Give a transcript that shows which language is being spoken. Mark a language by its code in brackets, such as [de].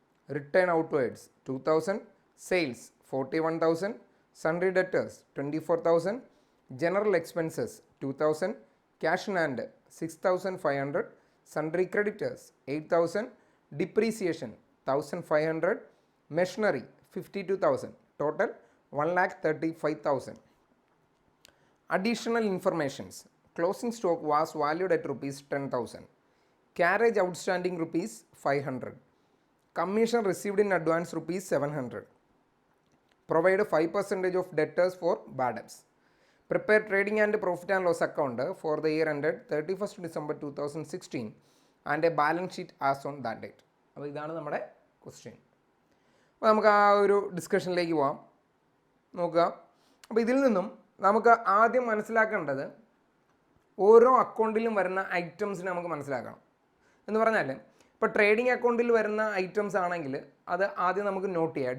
[en] Return outwards 2,000, sales 41,000, sundry debtors 24,000, general expenses 2,000, cash in hand 6,500, sundry creditors 8,000, depreciation 1,500, machinery 52,000, total 1,35,000. Additional informations: closing stock was valued at rupees 10,000, carriage outstanding rupees 500, commission received in advance rupees 700, provide 5% of debtors for bad debts, prepare trading and profit and loss account for the year ended 31st December 2016 and a balance sheet as on that date. [ml] അപ്പോൾ ഇതാണ് നമ്മുടെ question. അപ്പോൾ നമുക്ക് ആ ഒരു ഡിസ്കഷനിലേക്ക് പോകാം. നോക്കുക. അപ്പോൾ ഇതിൽ നിന്നും നമുക്ക് ആദ്യം മനസ്സിലാക്കേണ്ടത് ഓരോ അക്കൗണ്ടിലും വരുന്ന ഐറ്റംസിനെ നമുക്ക് മനസ്സിലാക്കണം. എന്ന് പറഞ്ഞാൽ ഇപ്പോൾ ട്രേഡിംഗ് അക്കൗണ്ടിൽ വരുന്ന ഐറ്റംസ് ആണെങ്കിൽ അത് ആദ്യം നമുക്ക് നോട്ട് ചെയ്യാം.